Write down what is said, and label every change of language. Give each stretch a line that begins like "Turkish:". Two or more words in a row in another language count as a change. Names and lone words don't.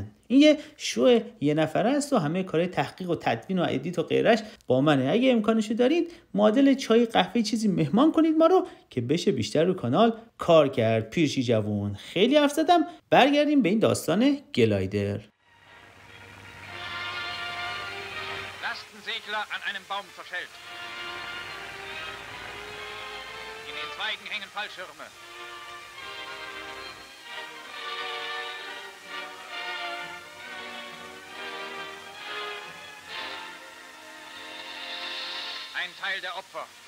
Persian: این یه شو یه نفره است و همه کارهای تحقیق و تدوین و ادیت و غیرش با منه. اگه امکانشو دارید معادل چای قهوه چیزی مهمان کنید ما رو که بشه بیشتر رو کانال کار کرد. پیرشی جوون خیلی حرف زدم، برگردیم به این داستان گلایدر.
German: Segler an einem Baum zerschellt. In den Zweigen hängen Fallschirme. Ein Teil der Opfer.